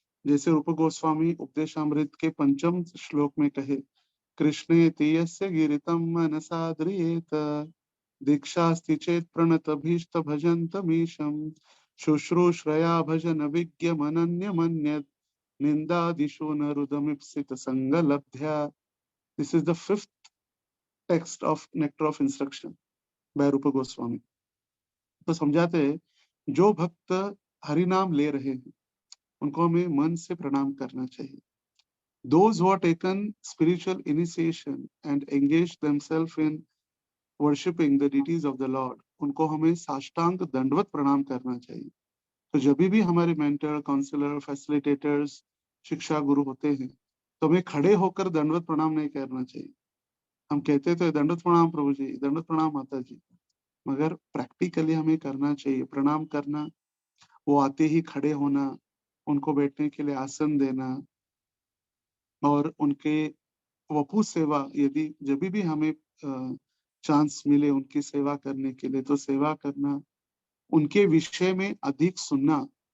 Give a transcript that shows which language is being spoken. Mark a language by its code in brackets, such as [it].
[hi] जैसे रूप गोस्वामी उपदेशामृत के 5वें श्लोक में कहे, [sa] कृष्णेति यस्य गिरितं मनसा ध्रियेत, दीक्षास्ति चेत् प्रणतभीष्ट भजन्तमीशं, शुश्रूषया भजन विज्ञमनन्यमन्यत्, निन्दादिषु न रुदमीप्सित संगलब्ध्या। [en] This is the 5th text of Nectar of Instruction by Rupa Goswami. [hi] तो समझाते हैं, जो भक्त हरि नाम ले रहे हैं उनको हमें मन से प्रणाम करना चाहिए। [en] Those who have taken spiritual initiation and engaged themselves in worshipping the deities of the Lord, [hi] उनको हमें साष्टांग दंडवत प्रणाम करना चाहिए। तो जब भी हमारे मेंटर, काउंसलर, फैसिलिटेटर्स, शिक्षा गुरु होते हैं, तो हमें खड़े होकर दंडवत प्रणाम नहीं करना चाहिए। हम कहते तो दंडवत प्रणाम प्रभु जी, दंडवत प्रणाम माता जी, मगर प्रैक्टिकली हमें करना चाहिए। प्रणाम करना, वो आते ही खड़े होना, उनको बैठने के लिए आसन देना, और उनके वपु सेवा, यदि जब भी हमें चांस मिले उनकी सेवा करने के लिए, तो सेवा करना, उनके विषय में अधिक सुनना।